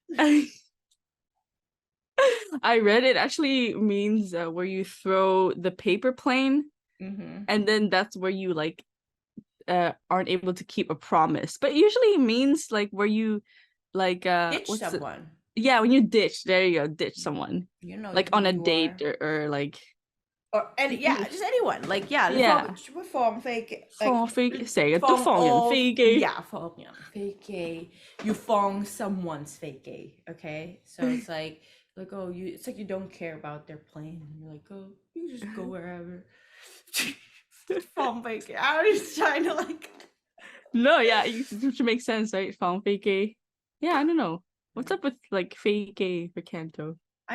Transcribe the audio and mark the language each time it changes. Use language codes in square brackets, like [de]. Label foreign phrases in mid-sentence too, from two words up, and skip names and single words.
[en] I read it actually means where you throw the paper plane, and then that's where you like aren't able to keep a promise. But usually it means like where you like ditch someone. Yeah, when you ditch. There you go, ditch someone. You know, like on a date or like. Or just anyone. Like form fake. [yue] 放飛成日都放人飛機. [en] Yeah, [yue] 放人飛機. [en] You 放 someone's 飛機. Okay, so it's like oh, it's like you don't care about their plane. You're like, oh, you just go wherever. [yue] 放飛機. [en] I was trying to like. No, yeah, it should make sense, right? [yue] 放飛機. [en] Yeah, I don't know. What's up with like 飛機 for Canto?